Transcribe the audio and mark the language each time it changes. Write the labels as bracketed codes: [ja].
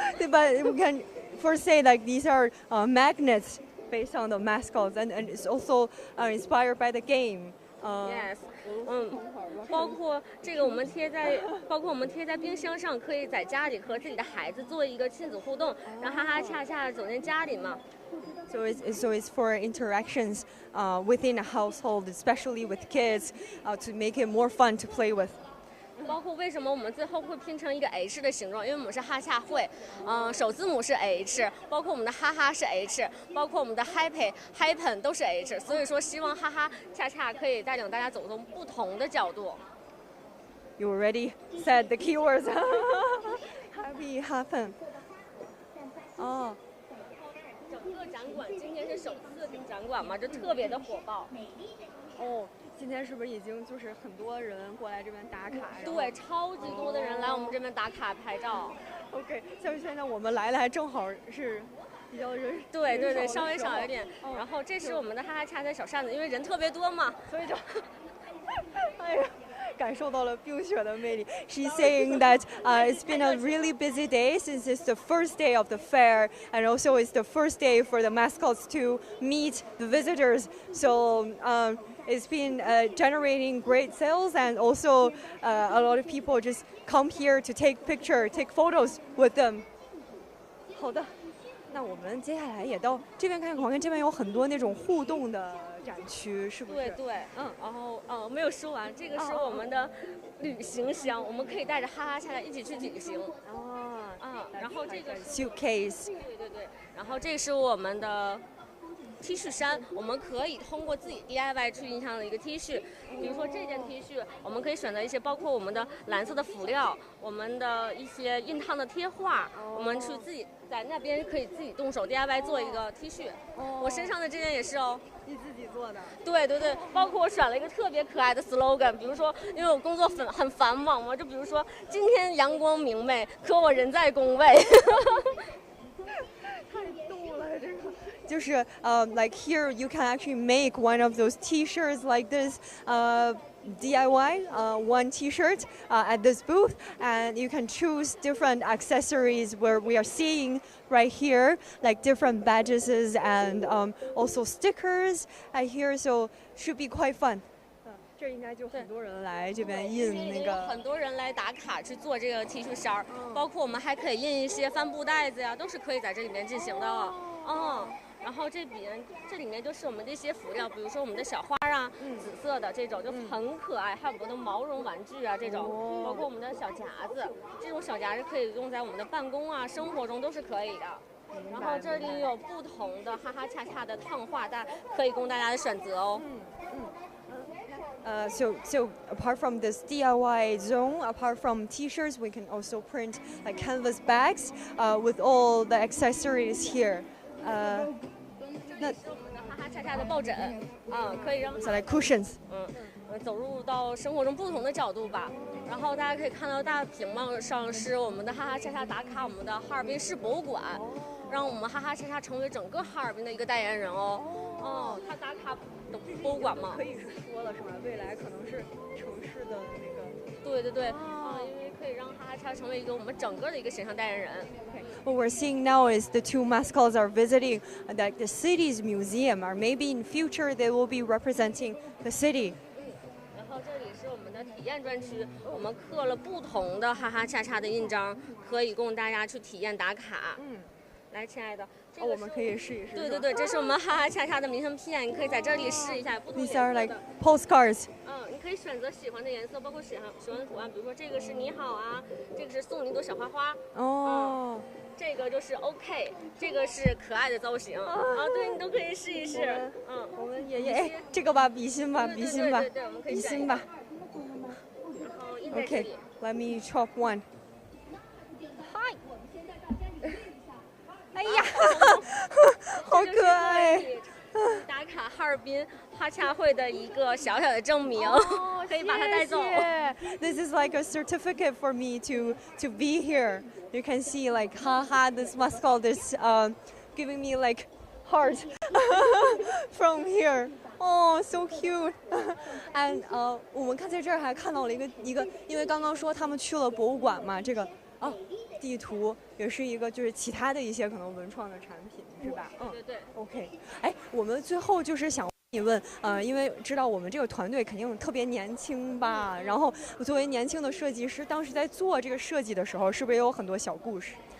[en] But we can first say like these are magnets based on the mascots, and it's also inspired by the game. Yes. [zh] 包括这个我们贴在冰箱上，可以在家里和自己的孩子做一个亲子互动，让哈哈恰恰走进家里嘛。 [en] So it's for interactions within a household, especially with kids, to make it more fun to play with. [zh] 包括为什么我们最后会拼成一个 H 的形状，因为我们是哈恰会，首字母是 H， 包括我们的哈哈是 H， 包括我们的 happen 都是 H， 所以说希望哈哈恰恰可以带领大家走从不同的角度。 [en] You already said the keywords. Happy happen. [zh] 整个展馆今天是首次展馆嘛，就特别的火爆。今天是不是已经就是很多人过来这边打卡？对，超级多的人来我们这边打卡拍照。 OK， 像现在我们来的还正好是比较人。对，稍微少一点。然后这是我们的哈哈恰恰小扇子，因为人特别多嘛，所以就，哎呀。感受到了冰雪的魅力。 [en] She's saying that it's been a really busy day since it's the first day of the fair, and also it's the first day for the mascots to meet the visitors. So it's been generating great sales, and also a lot of people just come here to take photos with them. [zh] 好的，那我们接下来也到这边看看，这边有很多那种互动的展区，是不是？对，然后没有说完，这个是我们的旅行箱，我们可以带着哈哈恰恰一起去旅行。然后这个 [en] suitcase。 [zh] 对，然后这是我们的 T 恤衫，我们可以通过自己 DIY 去印上的一个 T 恤，比如说这件 T 恤，我们可以选择一些包括我们的蓝色的辅料，我们的一些熨烫的贴画，我们去自己在那边可以自己动手 DIY 做一个 T 恤。我身上的这件也是哦，你自己做的？对，包括我选了一个特别可爱的 slogan， 比如说因为我工作很繁忙嘛，就比如说今天阳光明媚，可我人在工位。太逗了，这个。就是 [en] like here you can actually make one of those T-shirts like this. DIY one T-shirt at this booth, and you can choose different accessories where we are seeing right here, like different badges and also stickers at here, so should be quite fun. [zh] 这应该就很多人来这边印那个，很多人来打卡去做这个 T 恤衫儿，包括我们还可以印一些帆布袋子呀，都是可以在这里面进行的。然后这里面就是我们这些辅料，比如说我们的小花啊，紫色的这种就很可爱，还有我们的毛绒玩具啊这种，包括我们的小夹子，这种小夹子可以用在我们的办公啊、生活中都是可以的。然后这里有不同的哈哈恰恰的烫画，可以供大家的选择哦。 [en] So apart from this DIY zone, apart from T-shirts, we can also print like canvas bags with all the accessories here. [zh] 那是我们的哈哈恰恰的抱枕，可以让 [en] so like cushions. [zh] 走入到生活中不同的角度吧。然后大家可以看到大屏幕上是我们的哈哈恰恰打卡我们的哈尔滨市博物馆，让我们哈哈恰恰成为整个哈尔滨的一个代言人哦。他打卡的博物馆嘛，可以是说了是吧？未来可能是城市的那个。对，因为可以让哈哈恰恰成为一个我们整个的一个形象代言人。 [en] What we're seeing now is the two mascots are visiting like the city's museum, or maybe in future they will be representing the city. [zh] 然后这里是我们的体验专区，我们刻了不同的哈哈恰恰的印章，可以供大家去体验打卡。来，亲爱的，我们可以试一试。对，这是我们哈哈恰恰的明信片，你可以在这里试一下不同颜色的。 These are like postcards. 你可以选择喜欢的颜色，包括喜欢的图案，比如说这个是你好啊，这个是送你一朵小花花。这个就是 OK， 这个是可爱的造型对，你都可以试一试。我们也这个吧，比心吧，比心吧，对，我们可以比心吧。然后印在这里。 [en] Let me chop one. Hi. [zh] 哎呀，好可爱！打卡哈尔滨哈恰会的一个小小的证明，可以把它带走。 [en] This is like a certificate for me to be here. You can see like Haha, this mascot is giving me like heart from here. Oh, so cute. And [zh] 我们看在这儿还看到了一个，因为刚刚说他们去了博物馆嘛，这个地图也是一个就是其他的一些可能文创的产品，是吧？对。 OK， 我们最后就是想问一问，因为知道我们这个团队肯定特别年轻吧，然后作为年轻的设计师，当时在做这个设计的时候，是不是也有很多小故事？